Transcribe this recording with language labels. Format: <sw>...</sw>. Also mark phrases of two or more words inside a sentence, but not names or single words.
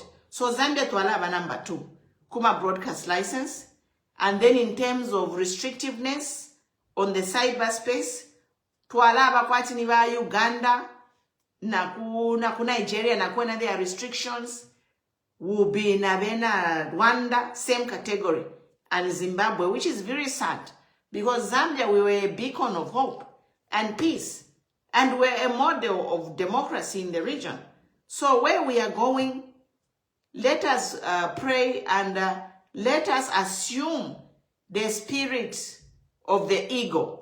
<bem>So Zambia twalaba number 2, kuma</bem> <en>broadcast license. And then in terms of restrictiveness on the cyberspace,</en> <bem>twalaba kwati ni ba Uganda, na ku Nigeria, na kwena</bem> <en>there are restrictions, will be</en> <bem>na bena</bem> <en>Rwanda, same category, and Zimbabwe, which is very sad. Because Zambia, we were a beacon of hope and peace. And we're a model of democracy in the region. So where we are going, let us pray and let us assume the spirit of the ego.</en>